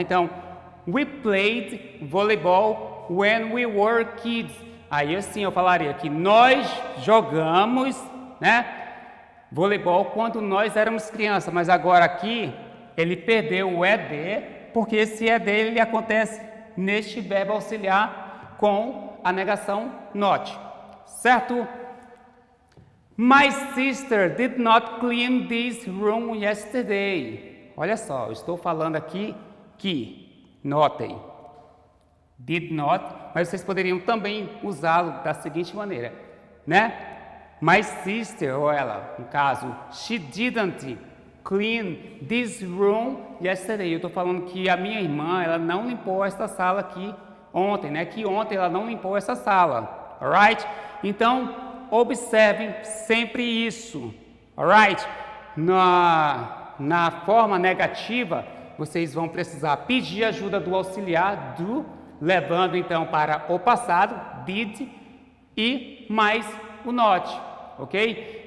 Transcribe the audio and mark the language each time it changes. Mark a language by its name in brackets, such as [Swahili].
[English] Então, we played volleyball when we were kids. [Portuguese] Aí assim eu falaria que nós jogamos, né, voleibol quando nós éramos crianças, mas agora aqui ele perdeu o ED, porque esse ED ele acontece neste verbo auxiliar com a negação not, certo? [English] My sister did not clean this room yesterday. [Portuguese] Olha só, eu estou falando aqui que, notem, did not, mas vocês poderiam também usá-lo da seguinte maneira, né? [English] My sister, [Portuguese] ou ela, no caso, [English] she didn't clean this room yesterday. [Portuguese] Eu estou falando que a minha irmã, ela não limpou esta sala aqui ontem, né? Que ontem ela não limpou essa sala, alright? Então, observem sempre isso, alright? Na forma negativa, vocês vão precisar pedir ajuda do auxiliar do, levando então para o passado, did, e mais o not, ok?